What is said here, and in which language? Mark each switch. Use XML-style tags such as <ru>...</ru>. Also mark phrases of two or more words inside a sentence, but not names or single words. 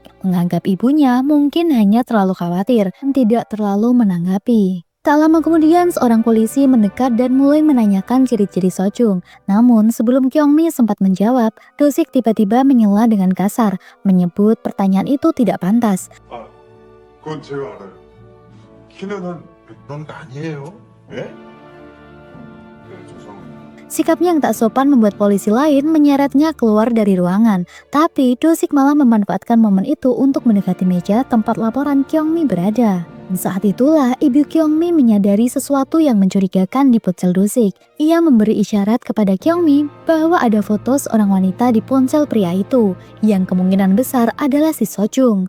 <id>Menganggap ibunya mungkin hanya terlalu khawatir dan tidak terlalu menanggapi. Tak lama kemudian, seorang polisi mendekat dan mulai menanyakan ciri-ciri Sojung. Namun, sebelum Kyungmi sempat menjawab, Dosik tiba-tiba menyela dengan kasar, menyebut pertanyaan itu tidak pantas.</id> <ko>그건 제가 알아요. 키는 한 100번 아니에요? 예? 네, 죄송합니다.</ko> <id>Sikapnya yang tak sopan membuat polisi lain menyeretnya keluar dari ruangan. Tapi Dosik malah memanfaatkan momen itu untuk mendekati meja tempat laporan Kyungmi berada. Saat itulah ibu Kyungmi menyadari sesuatu yang mencurigakan di ponsel Dosik. Ia memberi isyarat kepada Kyungmi bahwa ada foto seorang wanita di ponsel pria itu, yang kemungkinan besar adalah si Sojung.</id>